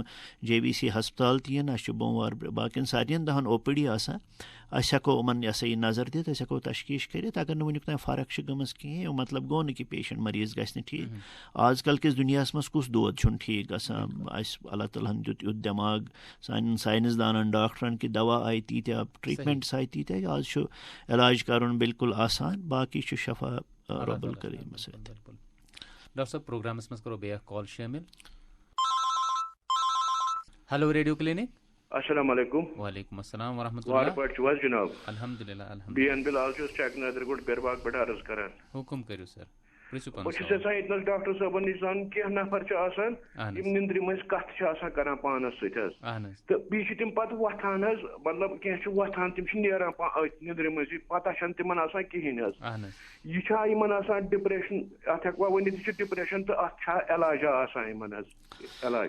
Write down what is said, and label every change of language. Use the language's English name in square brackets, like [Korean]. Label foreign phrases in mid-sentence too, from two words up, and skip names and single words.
[Kashmiri] JVC ہسپتال تہِ یِن اَسہِ چھُ بوموار باقین سارنٕے دۄہن OPD آسان أسۍ ہٮ۪کو یِمن یہِ ہسا یہِ نظر دِتھ أسۍ ہٮ۪کو تشخیٖص کٔرِتھ اگر نہٕ وُنیُک تام فرق چھِ گٔمٕژ کِہیٖنۍ مطلب گوٚو نہٕ کہِ پیشنٹ مریض گژھِ نہٕ ٹھیٖک آز کل کِس دُنیاہس منٛز کُس دود چھُنہٕ ٹھیٖک گژھان اَسہِ اللہ تعالیٰ ہن دیُت یُتھ دٮ۪ماغ سانٮ۪ن ساینس دانن ڈاکٹرن کہِ دوا آیہِ تیٖتیاہ ٹرٛیٖٹمنٹٕس آیہِ تیٖتیاہ آز چھُ علاج کرُن بالکُل آسان باقٕے چھُ شفا [Arabic] رۄب الکریٖم [Kashmiri] سۭتۍ ڈاکٹر صٲب پروگرامس منٛز کرو بیٚیہِ اکھ کال شٲمِل ہیلو ریڈیو کلینک [Arabic] السلام علیکم وعلیکم السلام ورحمۃ اللہ [Kashmiri] وارٕ پٲٹھۍ چھِو حظ جناب [Arabic] الحمدُاللہ [Kashmiri] BN بِلال چھُس چک نادرگوڑ بیرباغ پٮ۪ٹھ عرض کران حُکُم کٔرِو سر بہٕ چھُس یژھان ییٚتنس ڈاکٹر صٲبن نِش زانُن کینٛہہ نفر چھِ آسان یِم نِندرِ منٛز کتھ چھِ آسان کران پانس سۭتۍ حظ تہٕ بیٚیہِ چھِ تِم پتہٕ وۄتھان حظ مطلب کینٛہہ چھِ وۄتھان تِم چھِ نیران نِندرِ منٛز پتہ چھنہٕ تِمن آسان کِہینۍ حظ یہِ چھا یِمن آسان ڈِپریشن اتھ ہٮ۪کوا ؤنِتھ یہِ چھُ ڈِپریشن تہٕ اتھ چھا علاجا آسان یِمن حظ علاج